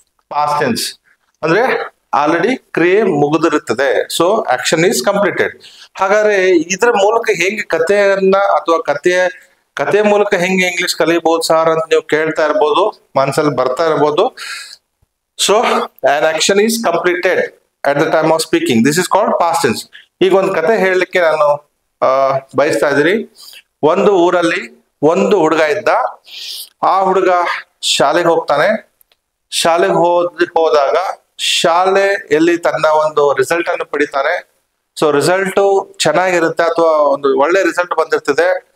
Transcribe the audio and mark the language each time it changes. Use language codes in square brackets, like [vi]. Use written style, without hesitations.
[kn] Past tense ಅಂದ್ರೆ already ಕ್ರಿಯೆ ಮುಗಿದಿರುತ್ತದೆ. So action is completed. ಹಾಗಾದ್ರೆ ಇದ್ರ ಮೂಲಕ ಹೆಂಗೆ ಕಥೆಯನ್ನ ಅಥವಾ ಕತೆ ಮೂಲಕ ಹೆಂಗೆ ಇಂಗ್ಲಿಷ್ ಕಲಿಬಹುದು ಸರ್ ಅಂತ ನೀವು ಕೇಳ್ತಾ ಇರ್ಬೋದು, ಮನಸ್ಸಲ್ಲಿ ಬರ್ತಾ ಇರ್ಬೋದು. [en] So an action is completed at the time of speaking. This is called past tense. [kn] ಈಗ ಒಂದು ಕತೆ ಹೇಳಲಿಕ್ಕೆ ನಾನು ಬಯಸ್ತಾ ಇದ್ದೀನಿ. ಒಂದು ಊರಲ್ಲಿ ಒಂದು ಹುಡುಗ ಇದ್ದ. ಆ ಹುಡುಗ ಶಾಲೆಗೆ ಹೋಗ್ತಾನೆ. ಶಾಲೆಗೆ ಹೋದಾಗ ಶಾಲೆಯಲ್ಲಿ ತನ್ನ ಒಂದು ರಿಸಲ್ಟ್ ಅನ್ನು ಪಡಿತಾನೆ. ಸೊ ರಿಸಲ್ಟ್ ಚೆನ್ನಾಗಿರುತ್ತೆ ಅಥವಾ ಒಂದು ಒಳ್ಳೆ ರಿಸಲ್ಟ್ ಬಂದಿರ್ತದೆ.